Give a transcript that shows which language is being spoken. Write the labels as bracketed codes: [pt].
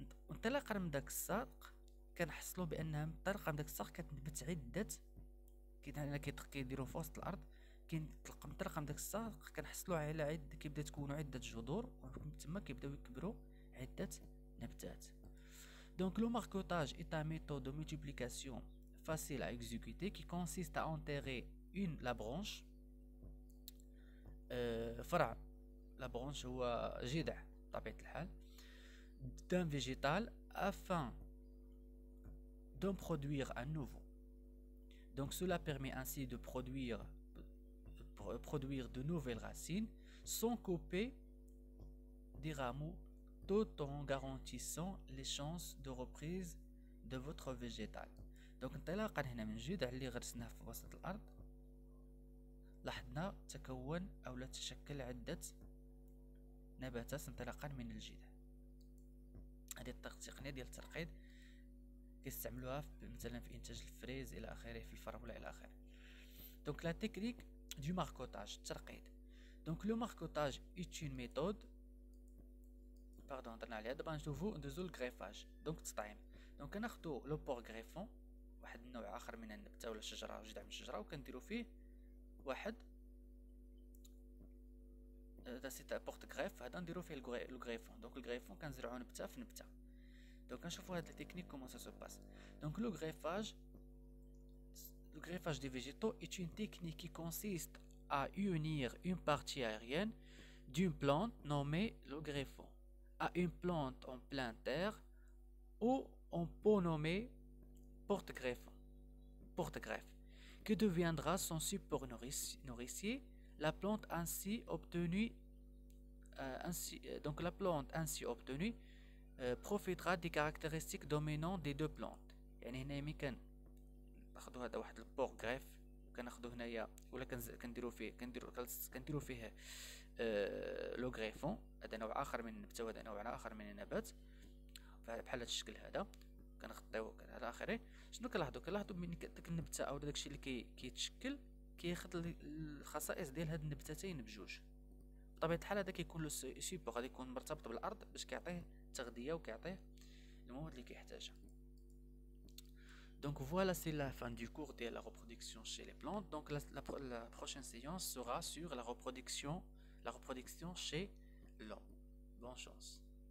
[ar] انطلاقا من داك الساق كنحصلوا بأنها انطلاقا من داك الساق كتنبت عدة كيديروا في وسط الأرض، كينطلق انطلاقا من داك الساق كنحصلوا على عدة كيبدا تكونوا عدة جذور، ومن تما كيبداو يكبروا عدة نباتات. [fr] Donc le marcotage est une méthode de multiplication facile à exécuter qui consiste à enterrer la branche. فرع la branche [ar] هو جذع بطبيعة الحال [fr] d'un végétal afin d'en produire un nouveau. Donc cela permet ainsi de produire de nouvelles racines sans couper des rameaux, tout en garantissant les chances de reprise de votre végétal. [ar] Donc انطلاقا هنا من الجذع اللي غرسناه في وسط الأرض لاحظنا تكون أو لا تشكل عدة نباتات انطلاقا من الجذع. هذه التقنية ديال الترقيد كيستعملوها مثلا في إنتاج الفريز إلى آخره، في الفراولة إلى آخره. [fr] Donc la technique du marcotage الترقيد. Donc le marcotage est une méthode [ar] درنا عليها. دابا نشوفو ندوزو الغريفاج. دونك التطعيم. دونك كناخدو لو بور غريفون، واحد النوع آخر من النبتة ولا الشجرة أو جذع من الشجرة، وكنديرو فيه واحد سي بورت غريف، هذا نديرو فيه لو غريفون. دونك الغريفون كنزرعو نبتة في نبتة. دونك كنشوفو هاد التكنيك [fr] كومون سا سو باس. دونك le greffage des végétaux est une technique qui consiste à unir une partie aérienne d'une plante nommée le greffon à une plante en pleine terre ou en pot nommé porte-greffe, qui deviendra son support nourricier. La plante ainsi obtenue, donc la plante ainsi obtenue profitera des caractéristiques dominantes des deux plantes. [ar] يعني هنا ملي كناخدو هذا واحد البور غريف كناخدو هنايا ولا كنديرو فيه لو غريفون، هذا نوع اخر من النبته وهذا نوع اخر من النبات بحال هذا الشكل هذا كنغطيو على اخره. شنو كنلاحظوا من داك النبته او داكشي اللي كيتشكل كياخذ الخصائص ديال هاد النبتتين بجوج. بطبيعه الحال هذا كيكون له سيبور، غادي يكون مرتبط بالارض باش كيعطيه التغذيه وكيعطيه المواد اللي كيحتاجها. [fr] Donc voilà, c'est la fin du cours de la reproduction chez les plantes. Donc la prochaine séance sera sur la reproduction chez l'homme. Bonne chance.